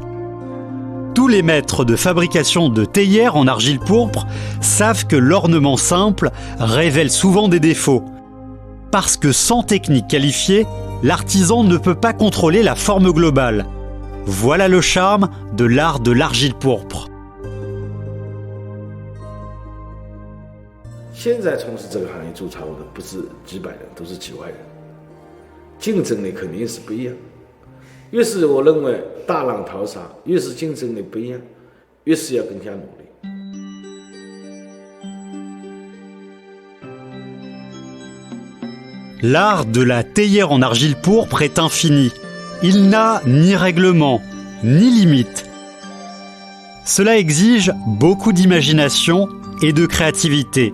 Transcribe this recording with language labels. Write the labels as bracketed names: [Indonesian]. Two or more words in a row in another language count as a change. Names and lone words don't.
[French] Tous les maîtres de fabrication de théières en argile pourpre savent que l'ornement simple révèle souvent des défauts. Parce que sans technique qualifiée, l'artisan ne peut pas contrôler la forme globale. Voilà le charme de l'art de l'argile pourpre. [Chinese] 现在从事这个行业做茶务的不是几百人，都是几万人，竞争力肯定是不一样。越是我认为大浪淘沙，越是竞争力不一样，越是要更加努力。 [French] L'art de la théière en argile pourpre est infini. Il n'a ni règlement, ni limite. Cela exige beaucoup d'imagination et de créativité.